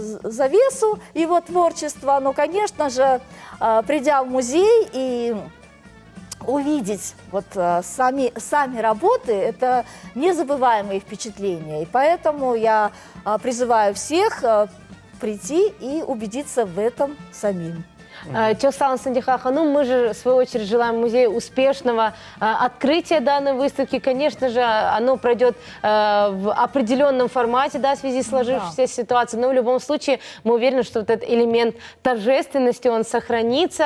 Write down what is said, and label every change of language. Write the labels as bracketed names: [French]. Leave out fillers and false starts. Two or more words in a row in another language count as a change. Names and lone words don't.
[Russian] завесу его творчества, но, конечно же, придя в музей и увидеть вот сами работы, это незабываемые впечатления. И поэтому я призываю всех прийти и убедиться в этом самим. [Turkish] Çok sağ olun Сандиха Ханум. [Russian] Мы же, в свою очередь, желаем музею успешного открытия данной выставки. Конечно же, оно пройдет в определенном формате, да, в связи с сложившейся ситуацией. Но в любом случае мы уверены, что вот этот элемент торжественности, он сохранится.